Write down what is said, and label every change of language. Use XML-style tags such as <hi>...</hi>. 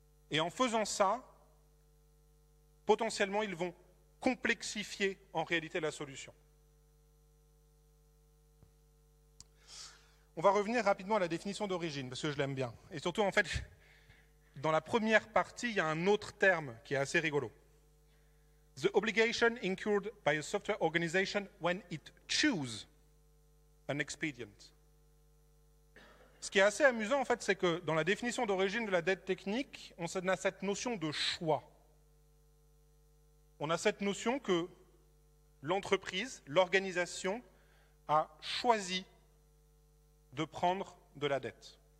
<fr>Et en faisant ça, potentiellement, ils vont complexifier en réalité la solution. On va revenir rapidement à la définition d'origine, parce que je l'aime bien. Et surtout, en fait, dans la première partie, il y a un autre terme qui est assez rigolo.</fr> <en>The obligation incurred by a software organization when it chooses an expedient.</en> <fr>Ce qui est assez amusant, en fait, c'est que dans la définition d'origine de la dette technique, on a cette notion de choix. On a cette notion que l'entreprise, l'organisation a choisi de prendre de la dette.</fr>